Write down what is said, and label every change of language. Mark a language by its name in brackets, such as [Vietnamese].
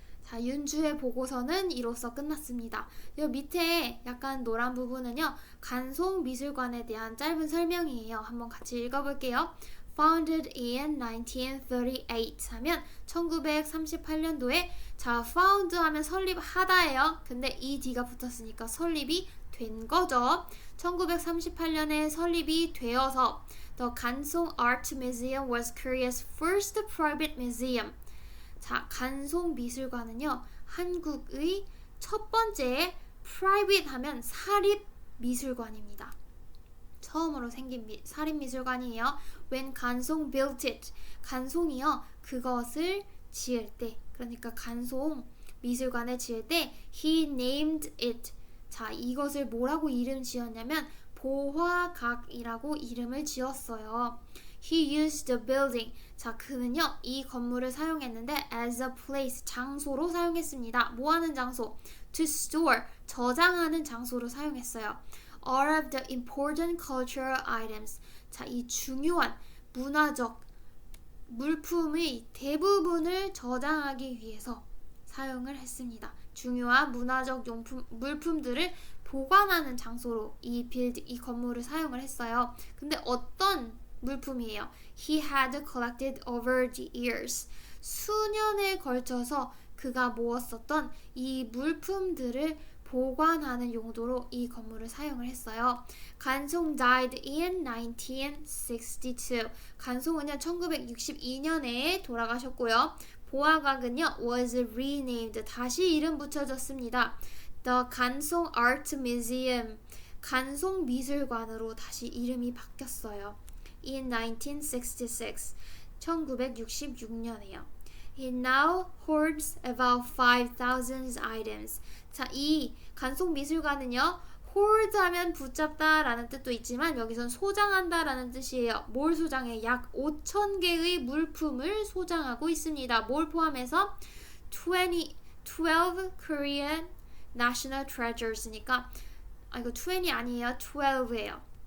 [Korean] 자, 윤주의 보고서는 이로써 끝났습니다. 이 밑에 약간 노란 부분은요 간송미술관에 대한 짧은 설명이에요. 한번 같이 읽어볼게요. [English] Founded in 1938 [Korean] 하면 1938년도에 자 found 하면 설립하다예요. 근데 ed가 붙었으니까 설립이 된 거죠. 1938년에 설립이 되어서 [English] The 간송 Art Museum was Korea's first private museum. [Korean] 자, 간송 미술관은요 한국의 첫 번째 private 하면 사립 미술관입니다. 처음으로 생긴 사립 미술관이에요. [English] When 간송 built it, [Korean] 간송이요 그것을 지을 때, 그러니까 간송 미술관을 지을 때 [English] he named it. [Korean] 자, 이것을 뭐라고 이름 지었냐면 보화각이라고 이름을 지었어요. [English] He used the building. [Korean] 자, 그는요 이 건물을 사용했는데 [English] as a place, [Korean] 장소로 사용했습니다. 뭐 하는 장소? [English] To store, [Korean] 저장하는 장소로 사용했어요. [English] All of the important cultural items. [Korean] 자, 이 중요한 문화적 물품의 대부분을 저장하기 위해서 사용을 했습니다. 중요한 문화적 물품들을 보관하는 장소로 이 건물을 사용을 했어요. 근데 어떤 물품이에요? [English] He had collected over the years. [Korean] 수년에 걸쳐서 그가 모았었던 이 물품들을 보관하는 용도로 이 건물을 사용을 했어요. [English] 간송 died in 1962. [Korean] 간송은요 1962년에 돌아가셨고요. 보화각은요 [English] was renamed. [Korean] 다시 이름 붙여졌습니다. [English] The 간송 Art Museum. [Korean] 간송 미술관으로 다시 이름이 바뀌었어요. [English] In 1966. [Korean] 1966년에요. [English] It now holds about 5,000 items. [Korean] 자, 이 간송 미술관은요 hold 하면 붙잡다 라는 뜻도 있지만 여기선 소장한다 라는 뜻이에요. 뭘 소장해? 약 5,000개의 물품을 소장하고 있습니다. 뭘 포함해서? [English] 12 Korean National Treasures [Korean] 니까 이거 20 아니에요. 12예요.